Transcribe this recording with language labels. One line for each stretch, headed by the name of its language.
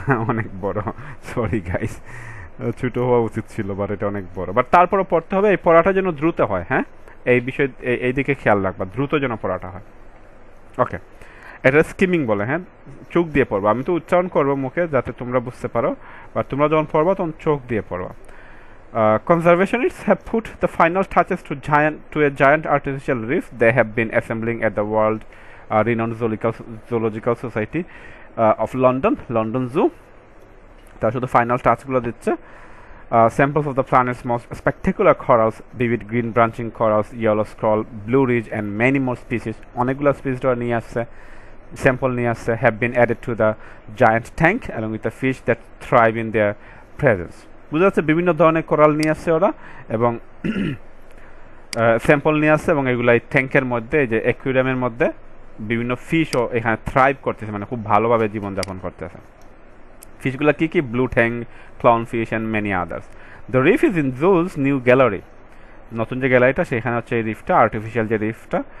Bangla: অনেক বড়, sorry guys, ছোটো হওয়া উচিত ছিল, বাট এটা অনেক বড়। বাট তারপরও পড়তে হবে, এই পড়াটা যেন দ্রুত হয়। হ্যাঁ, এই বিষয় এই দিকে খেয়াল রাখবা, দ্রুত যেন পড়াটা হয়। ওকে, এটা স্কিমিং বলে। হ্যাঁ, চোখ দিয়ে পড়বা। আমি তো উচ্চারণ করবো মুখে যাতে তোমরা বুঝতে পারো, বা তোমরা যখন পড়বা তখন চোখ দিয়ে পড়বা।
English: Conservationists have put the final touches to a giant artificial reef they have been assembling at the world renowned zoological society of London Zoo.
Bangla: তারা শুধু ফাইনাল টাচগুলো দিচ্ছে।
English: Samples of the planet's most spectacular corals, vivid green branching corals, yellow scroll, blue ridge and many more species,
Bangla: অনেকগুলো species নিয়ে আসছে,
English: Sample নিয়ে আসছে, have been added to the giant tank along with the fish that thrive in their presence.
Bangla: বুঝা যাচ্ছে বিভিন্ন ধরনের coral নিয়ে আসছে ওরা, এবং স্যাম্পল নিয়ে আসছে, এবং এগুলো এই ট্যাঙ্কের মধ্যে, এই যে অ্যাকুয়ারিয়ামের মধ্যে বিভিন্ন ফিশও এখানে থ্রাইভ করতেছে, মানে খুব ভালোভাবে জীবনযাপন করতেছে। ফিশগুলো কি কি?
English: Blue tang, clown fish and many others. The reef is in Jules new gallery,
Bangla: নতুন যে গ্যালারিটা সেখানে হচ্ছে এই রিফটা, আর্টিফিশিয়াল যে রিফটা।